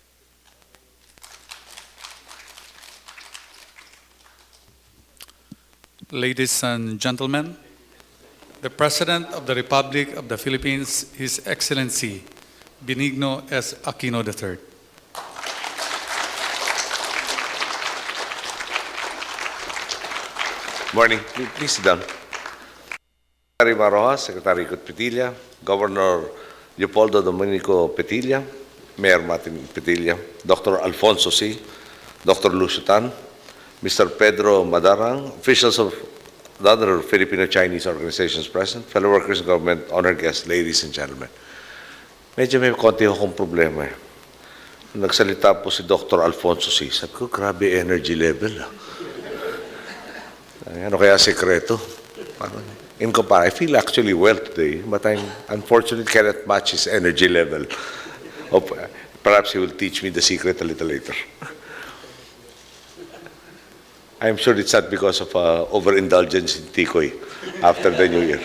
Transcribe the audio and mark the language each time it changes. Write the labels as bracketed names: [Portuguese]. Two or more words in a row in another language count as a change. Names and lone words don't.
[English] Ladies and gentlemen, the President of the Republic of the Philippines, His Excellency Benigno S. Aquino III. Morning. Please sit down. Secretary Marojas, Secretary Petilla, Governor Leopoldo Dominico Petilla, Mayor Martin Petilla, Dr. Alfonso C., Dr. Lucio Tan, Mr. Pedro Madarang, officials of the other Filipino-Chinese organizations present, fellow workers in government, honored guests, ladies and gentlemen. [Filipino] Medyo may konti akong problema eh. Nagsalita po si Dr. Alfonso C. Sabi ko, grabe [English] energy level. [Filipino] Ano kaya sekreto? [English] In comparison, I feel actually well today, but I unfortunately cannot match his energy level. Perhaps he will teach me the secret a little later. I'm sure it's not because of overindulgence in tikoy after the New Year.